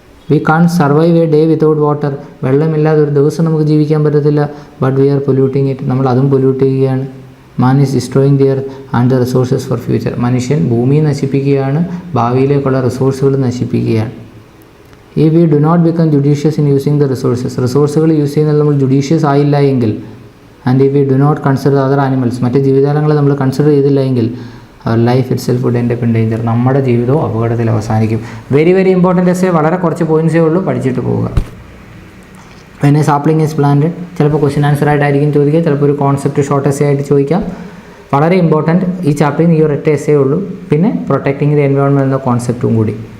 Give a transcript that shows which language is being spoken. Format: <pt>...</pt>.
<en>We can't survive a day without water.</en> <ml>വെള്ളമില്ലാതെ ഒരു ദിവസം നമുക്ക് ജീവിക്കാൻ പറ്റത്തില്ല.</ml> <en>But we are polluting it.</en> <ml>നമ്മൾ അതും പൊല്യൂട്ട് ചെയ്യുകയാണ്.</ml> <en>Man is destroying the earth and the resources for future.</en> <ml>മനുഷ്യൻ ഭൂമിയെ നശിപ്പിക്കുകയാണ്, ഭാവിയിലേക്കുള്ള റിസോഴ്സുകൾ നശിപ്പിക്കുകയാണ്.</ml> <en>If we do not become judicious in using the resources,</en> <ml>റിസോഴ്സുകൾ use ചെയ്യുന്നതിൽ നമ്മൾ ജുഡീഷ്യസ് ആയില്ല എങ്കിൽ,</ml> <en>and if we do not consider other animals,</en> <ml>മറ്റ് ജീവജാലങ്ങളെ നമ്മൾ കൺസിഡർ ചെയ്തില്ല എങ്കിൽ,</ml> <en>our life itself would end up in danger.</en> <ml>നമ്മുടെ ജീവിതവും അപകടത്തിൽ അവസാനിക്കും.</ml> <en>Very very important essay.</en> <ml>വളരെ കുറച്ച് പോയിൻറ്റ്സേ ഉള്ളൂ, പഠിച്ചിട്ട് പോവുക.</ml> <en>when a sapling is planted,</en> <ml>ചിലപ്പോൾ ക്വസ്റ്റ്യൻ ആൻസർ ആയിട്ടായിരിക്കും ചോദിക്കുക, ചിലപ്പോൾ ഒരു കോൺസെപ്റ്റ് ഷോർട്ട് എസ്സേ ആയിട്ട് ചോദിക്കാം. വളരെ ഇമ്പോർട്ടൻറ്റ്. ഈ ചാപ്റ്ററിൽ ഈ ഒരൊറ്റ എസ്സേ ഉള്ളൂ. പിന്നെ പ്രൊട്ടക്റ്റിംഗ് ദി എൻവയോൺമെൻറ്റ് എന്ന കോൺസെപ്റ്റും കൂടി.</ml>